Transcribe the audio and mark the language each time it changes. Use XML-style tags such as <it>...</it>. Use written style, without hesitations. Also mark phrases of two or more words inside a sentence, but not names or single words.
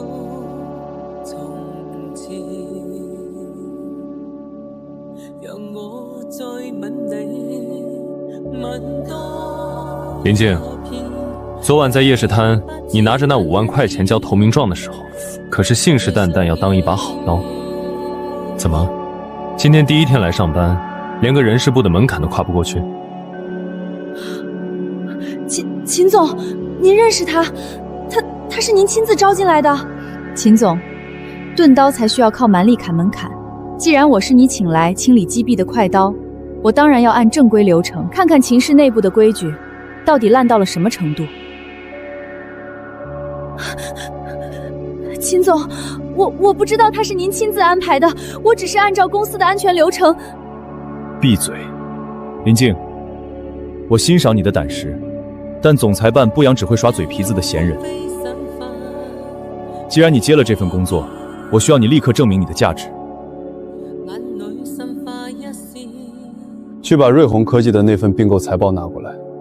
<zh>林靜，昨晚在夜市攤，你拿着那5萬塊錢交投名狀的時候，可是信誓旦旦要當一把好刀。怎麼，今天第一天來上班，連個人事部的門檻都跨不過去？秦總，您認識他？他是您親自招進來的。秦總，鈍刀才需要靠蠻力砍門檻。既然我是你請來清理積弊的快刀，我當然要按正規流程，看看秦氏內部的規矩到底爛到了什麼程度。秦總，我不知道他是您親自安排的，我只是按照公司的安全流程。閉嘴，林靜，我欣賞你的膽識，但總裁辦不養只會耍嘴皮子的閒人。既然你接了這份工作，我需要你立刻證明你的價值。去把瑞虹科技的那份併購財報拿過來。</zh>